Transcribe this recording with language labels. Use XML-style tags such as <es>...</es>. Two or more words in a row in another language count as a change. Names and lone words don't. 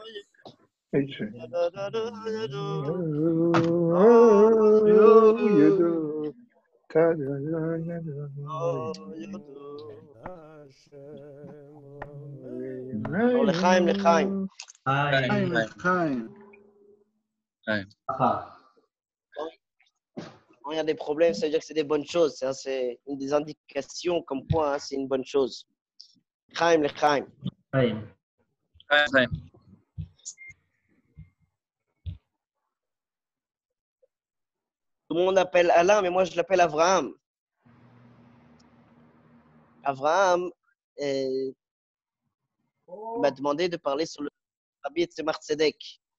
<he>לחיים, לחיים. חיים לחיים.</he> <fr>Quand il y a des problèmes, ça veut dire que c'est des bonnes choses. C'est une des indications comme quoi c'est une bonne chose.</fr> <he>חיים, לחיים. Chaim.</he> <fr>Tout le monde appelle Alain, mais moi je l'appelle Avraham. Avraham m'a demandé de parler sur le Rabbi Tzemar Tzedek.</fr>